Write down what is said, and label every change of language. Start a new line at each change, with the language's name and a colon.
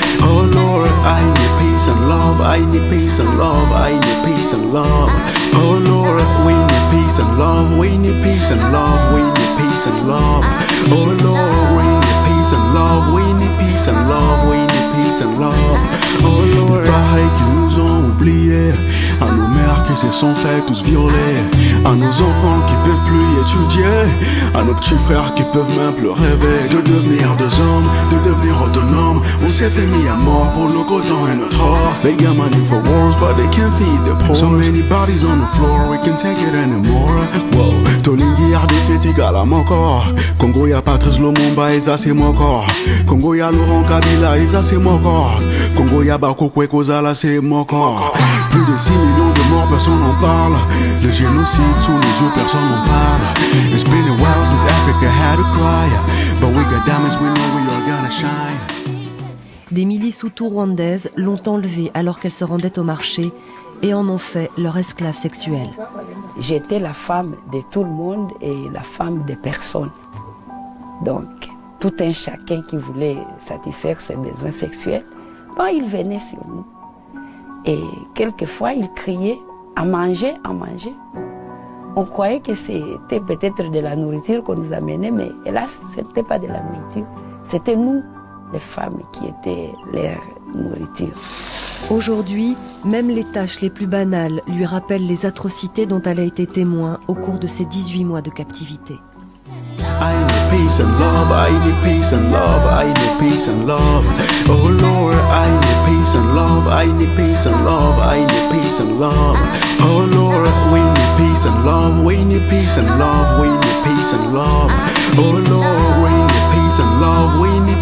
English: Oh Lord, I need peace and love, I need peace and love, I need peace and love. Oh Lord, we need peace and love, we need peace and love, we need peace and love. Oh Lord, we need peace and love, we need peace and love, we need peace and love.
French: Oh Lord, pareil qu'ils nous ont oubliés, à nos mères qui se sont fait tous violer, à nos enfants qui peuvent plus étudier, à nos petits frères qui peuvent même plus rêver de devenir deux hommes, de devenir autonomes. On s'est fait mis à mort pour nos cotons et notre or.
English: They got money for wars but they can't feed the poor. So many bodies on the floor, we can't take it anymore.
French: Wow, Tolingi RDC égal à mon corps. Congo y'a Patrice Lumumba et ça c'est mon corps. Congo y'a Laurent Kabila et ça c'est mon corps. Congo y'a Bakokwe Kozala c'est mon corps. Plus de 6 millions de morts, personne n'en parle. Le génocide sous nos yeux, personne n'en parle.
English: It's been a while since Africa had a cry, but we got diamonds, we know we are gonna shine.
French: Des milices hutus-rwandaises l'ont enlevée alors qu'elle se rendait au marché et en ont fait leur esclave sexuelle. J'étais la femme de tout le monde et la femme des personnes. Donc, tout un chacun qui voulait satisfaire ses besoins sexuels, ben, il venait sur nous. Et quelquefois, il criait à manger, à manger. On croyait que c'était peut-être de la nourriture qu'on nous amenait, mais hélas, ce n'était pas de la nourriture. C'était nous, les femmes, qui étaient leur nourriture. Aujourd'hui, même les tâches les plus banales lui rappellent les atrocités dont elle a été témoin au cours de ses 18 mois de captivité.
English: I need peace and love, I need peace and love, I need peace and love. Oh Lord, I need peace and love, I need peace and love, I need peace and love. Oh Lord, we need peace and love, we need peace and love, we need peace and love. Oh Lord, we need peace and love, we need